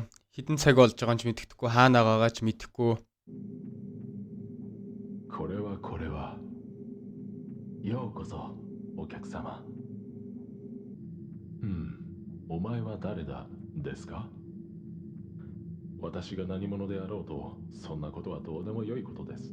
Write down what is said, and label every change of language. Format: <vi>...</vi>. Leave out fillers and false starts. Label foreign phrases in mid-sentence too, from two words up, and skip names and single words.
<mn>Хэдэн цаг болж байгаа ч мэддэхгүй, хаана байгаагаа ч мэдэхгүй.</mn> <ja>これはようこそお客様。お前は誰だですか？私が何者であろうと、そんなことはどうでもよいことです。</ja>